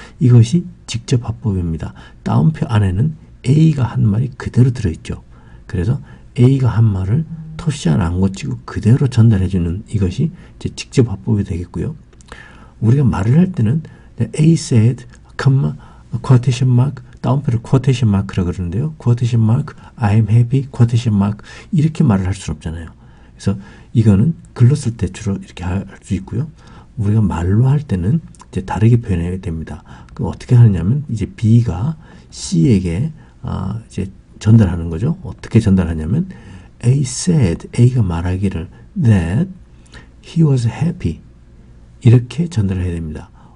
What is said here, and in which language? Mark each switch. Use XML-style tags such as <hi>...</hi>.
<ko>이것이 직접화법입니다. 따옴표 안에는 A가 한 말이 그대로 들어있죠. 그래서 A가 한 말을 토시 하나 안 고치고 그대로 전달해주는 이것이 이제 직접화법이 되겠고요. 우리가 말을 할 때는</ko> <en>A said, quotation mark,</en> <ko>따옴표를 quotation mark라고 그러는데요.</ko> <en>quotation mark, I am happy, quotation mark</en> <ko>이렇게 말을 할 수는 없잖아요. 그래서 이거는 글로 쓸 때 주로 이렇게 할 수 있고요. 우리가 말로 할 때는 이제 다르게 표현해야 됩니다. 그럼 어떻게 하느냐면 이제 B가 C에게 이제 전달하는 거죠. 어떻게 전달하냐면</ko> <en>A said,</en> <ko>A가 말하기를</ko> <en>that he was happy</en> <ko>이렇게 전달을 해야 됩니다.</ko>